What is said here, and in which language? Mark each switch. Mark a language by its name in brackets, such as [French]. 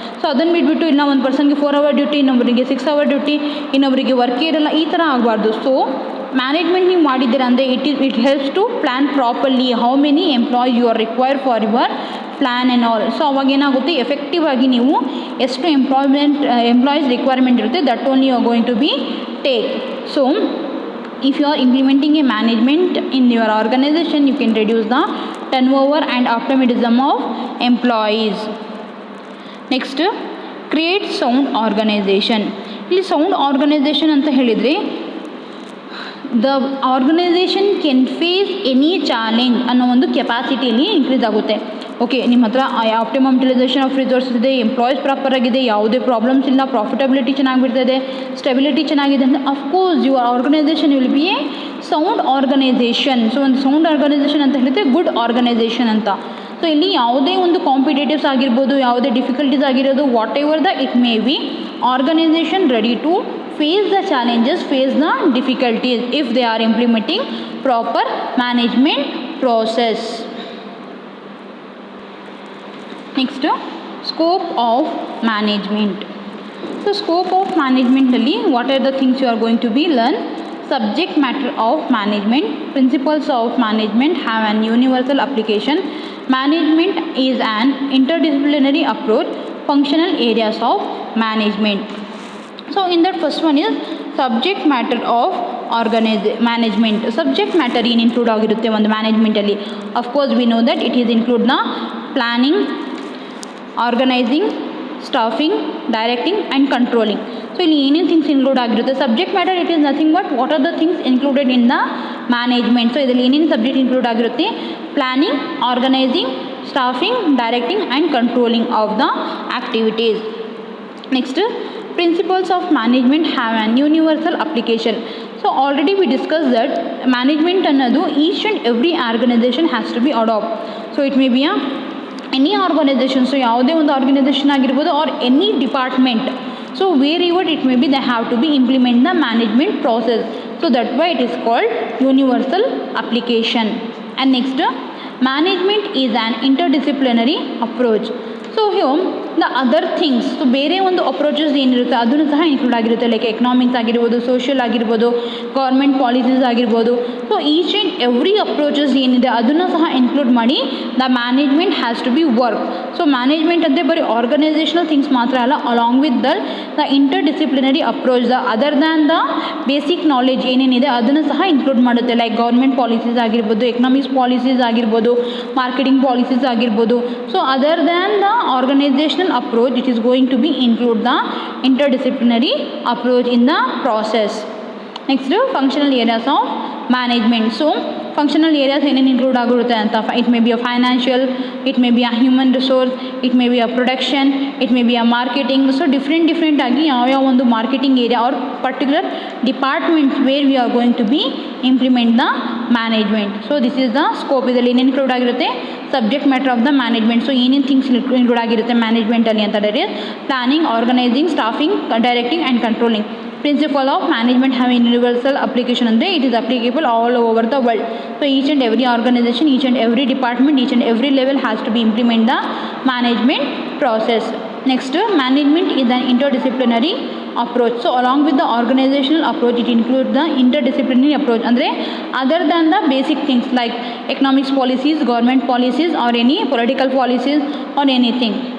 [Kannada] So ಅದನ್ನು ಬಿಟ್ಬಿಟ್ಟು ಇಲ್ಲ ಒಂದು ಪರ್ಸನ್ಗೆ 4 ಅವರ್ ಡ್ಯೂಟಿ, ಇನ್ನೊಬ್ಬರಿಗೆ 6 ಅವರ್ ಡ್ಯೂಟಿ, ಇನ್ನೊಬ್ಬರಿಗೆ ವರ್ಕೇ ಇರಲ್ಲ, ಈ ಥರ ಆಗಬಾರ್ದು. ಸೊ ಮ್ಯಾನೇಜ್ಮೆಂಟ್ ನೀವು ಮಾಡಿದ್ದೀರಾ ಅಂದರೆ [English] It helps to plan properly how many employees you are require for your plan and all. [Kannada] So ಅವಾಗೇನಾಗುತ್ತೆ, effective ಆಗಿ ನೀವು ಎಷ್ಟು ಎಂಪ್ಲಾಯೀಸ್ ರಿಕ್ವೈರ್ಮೆಂಟ್ ಇರುತ್ತೆ, [English] That only you are going to be take. So if you are implementing a management in your organization, you can reduce the turnover and optimism of employees. Next, create sound organization. [Kannada] ಇಲ್ಲಿ sound organisation ಅಂತ ಹೇಳಿದರೆ, [English] the organization can face any challenge [Kannada] ಅನ್ನೋ ಒಂದು ಕೆಪಾಸಿಟಿಯಲ್ಲಿ increase ಆಗುತ್ತೆ. Okay, ನಿಮ್ಮ ಹತ್ರ optimum utilisation of resources ಇದೆ, employees proper ಆಗಿದೆ, ಯಾವುದೇ ಪ್ರಾಬ್ಲಮ್ಸ್ ಇಲ್ಲ, ಪ್ರಾಫಿಟಬಿಲಿಟಿ ಚೆನ್ನಾಗಿರ್ತದೆ, ಸ್ಟೆಬಿಲಿಟಿ ಚೆನ್ನಾಗಿದೆ ಅಂದರೆ [English] Of course your organization will be a sound organization. [Kannada] So ಒಂದು ಸೌಂಡ್ ಆರ್ಗನೈಸೇಷನ್ ಅಂತ ಹೇಳಿದ್ರೆ ಗುಡ್ ಆರ್ಗನೈಸೇಷನ್ ಅಂತ. ಸೊ ಇಲ್ಲಿ ಯಾವುದೇ ಒಂದು ಕಾಂಪಿಟೇಟಿವ್ಸ್ ಆಗಿರ್ಬೋದು, ಯಾವುದೇ ಡಿಫಿಕಲ್ಟೀಸ್ ಆಗಿರೋದು, [English] Whatever the it may be, organization ready to face the challenges, face the difficulties if they are implementing proper management process. Next, scope of management. So scope of management alli what are the things you are going to be learn? Subject matter of management, principles of management have an universal application, management is an interdisciplinary approach, functional areas of management. So in that first one is subject matter of management. Subject matter in include [Kannada] ಆಗಿರುತ್ತೆ ಒಂದು management ಅಲ್ಲಿ. [English] Of course we know that it is include the planning, organizing, staffing, directing and controlling. So [Kannada] ಇಲ್ಲಿ ಏನೇನು things include ಆಗಿರುತ್ತೆ [English] Subject matter it is nothing but what are the things included in the management. [Kannada] So ಇದರಲ್ಲಿ ಏನೇನು subject include ಆಗಿರುತ್ತೆ planning, organising, staffing, directing and controlling of the activities. [English] Next principles of management have an universal application. So already we discussed that management ಅನ್ನೋದು each and every organization has to be adopt. So it may be any organization, so [Kannada] ಯಾವುದೇ ಒಂದು organisation ಆಗಿರ್ಬೋದು [English] or any department, so wherever it may be they have to be implement the management process. So that why it is called universal application. And next, management is an interdisciplinary approach. So here the other things, [Kannada] so ಬೇರೆ ಒಂದು approaches ಏನಿರುತ್ತೆ ಅದನ್ನು ಸಹ include ಆಗಿರುತ್ತೆ like economics ಆಗಿರ್ಬೋದು, social ಆಗಿರ್ಬೋದು, government policies ಆಗಿರ್ಬೋದು. So each and every approaches ಏನಿದೆ ಅದನ್ನು ಸಹ ಇನ್ಕ್ಲೂಡ್ ಮಾಡಿ [English] The management has to be work. [Kannada] So management ಅಂದರೆ ಬರೀ ಆರ್ಗನೈಸೇಷನಲ್ ಥಿಂಗ್ಸ್ ಮಾತ್ರ ಅಲ್ಲ, [English] along with the inter disciplinary approach, the other than the basic knowledge [Kannada] ಏನೇನಿದೆ ಅದನ್ನು ಸಹ ಇನ್ಕ್ಲೂಡ್ ಮಾಡುತ್ತೆ ಲೈಕ್ ಗೌರ್ಮೆಂಟ್ ಪಾಲಿಸೀಸ್ ಆಗಿರ್ಬೋದು, ಎಕನಾಮಿಕ್ಸ್ ಪಾಲಿಸೀಸ್ ಆಗಿರ್ಬೋದು, ಮಾರ್ಕೆಟಿಂಗ್ ಪಾಲಿಸೀಸ್ ಆಗಿರ್ಬೋದು. [English] So other than the organizational approach it is going to be include the interdisciplinary approach in the process. Next, functional areas of management. So functional areas [Kannada] ಏನೇನು include ಆಗಿರುತ್ತೆ ಅಂತ [English] It may be a financial, it may be a human resource, it may be a production, it may be a marketing. [Kannada] So different ಆಗಿ ಯಾವ್ಯಾವ ಒಂದು [English] Marketing area or particular departments where we are going to be implement the management. So this is the scope. [Kannada] ಇದರಲ್ಲಿ ಏನೇನು include ಆಗಿರುತ್ತೆ [English] Subject matter of the management. [Kannada] So ಏನೇನು things include ಆಗಿರುತ್ತೆ ಮ್ಯಾನೇಜ್ಮೆಂಟಲ್ಲಿ ಅಂತ ಹೇಳಿದ್ರೆ planning, organising, staffing, directing and controlling. [English] Principle of management have universal application ಅಂದರೆ it is applicable all over the world. So each and every organization, each and every department, each and every level has to be implement the management process. Next, management is an interdisciplinary approach. So along with the organizational approach it includes the interdisciplinary approach ಅಂದರೆ other than the basic things like economics policies, government policies or any political policies or anything.